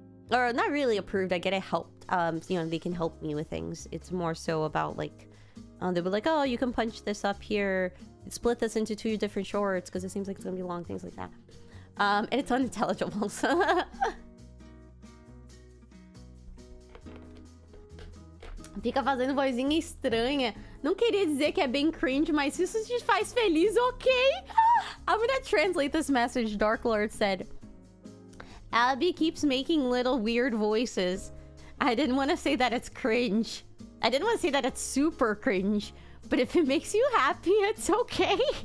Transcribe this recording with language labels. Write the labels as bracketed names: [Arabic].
[English] Or not really approved, I get it helped. You know, they can help me with things. It's more so about like, they were like, oh, you can punch this up here, split this into 2 different shorts because it seems like it's gonna be long, things like that. And it's unintelligible, so... [Portuguese] Fica fazendo vozinha estranha. Não queria dizer que é bem cringe, mas se isso te faz feliz, ok? [English] I'm gonna translate this message. Dark Lord said, Abby keeps making little weird voices. I didn't want to say that it's cringe. I didn't want to say that it's super cringe. But if it makes you happy, it's okay.